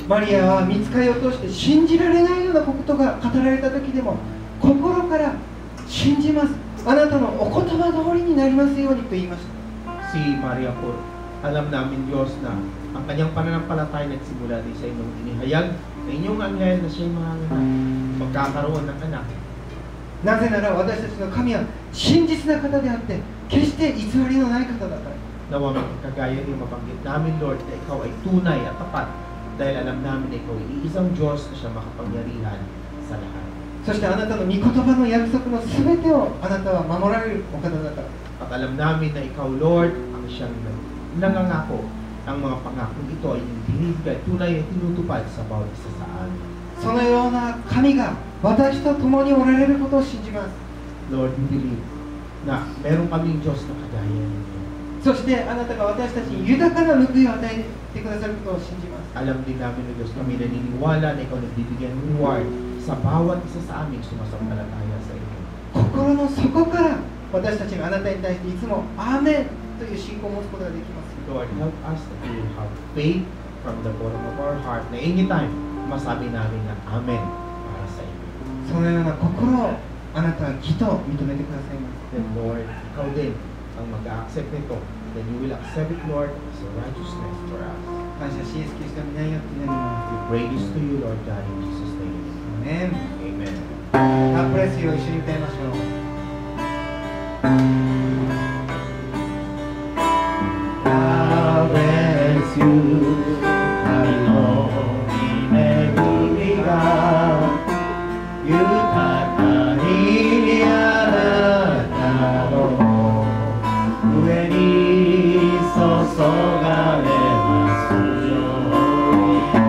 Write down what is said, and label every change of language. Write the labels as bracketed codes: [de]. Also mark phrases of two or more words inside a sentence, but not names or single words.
[ja] マリアは御使いを通して信じられないようなことが語られた時でも心から信じますあなたのお言葉通りになりますようにと言いました。 [tl] Si Maria po, alam namin Diyos na ang kanyang pananampalataya nagsimula din sa inyong inihayag na inyong anghel na siya'y manganganak, magkakaroon ng anak. [ja] なぜなら私たちの神は真実な方であって決して偽りのない方だから。 [tl] Nawa magkagaya din mabanggit namin, Lord, na ikaw ay tunay at tapat dahil alam namin na ikaw ay iisang Diyos na siya makapangyarihan sa lahat. [ja] そしてあなたの御言葉の約束のすべてをあなたは守られるお方だから。 [tl] At alam namin na ikaw, Lord, ang siyang nangangako ang mga pangako ito ay binibigay, tunay at tinutupad sa bawat isa sa amin. [ja] そのような神が私と共におられることを信じます。 [en] Lord, we believe [tl] na meron kaming Diyos na kagaya ninyo. [ja] そしてあなたが私たちに豊かな報いを与えてくださることを信じます。 [tl] Alam din namin na Diyos, kami naniniwala na ikaw nagbibigyan ng reward sa bawat isa sa aming sumasampalataya sa inyo. [ja] 心の底から私たちがあなたに対していつもアーメンという信仰を持つことができます。 [en] Lord, help us that we will have faith from the bottom of our heart [tl] na anytime masabi namin na Amen para sa inyo. [ja] そのような心をあなたは義と認めてくださいます。 [tl] Then Lord, ikaw din ang mag-accept nito. [en] Then you will accept it, Lord, as a righteousness for us. [ja] 感謝しイエスキリストの皆によって祈ります。 [en] We pray this to you, Lord God, in Jesus' name. [ja] アメン。 [en] Amen. God bless you [ja] を一緒に歌いましょう。 [en] God bless you [ja] 神の恵みが豊かにあなたの上に注がれますように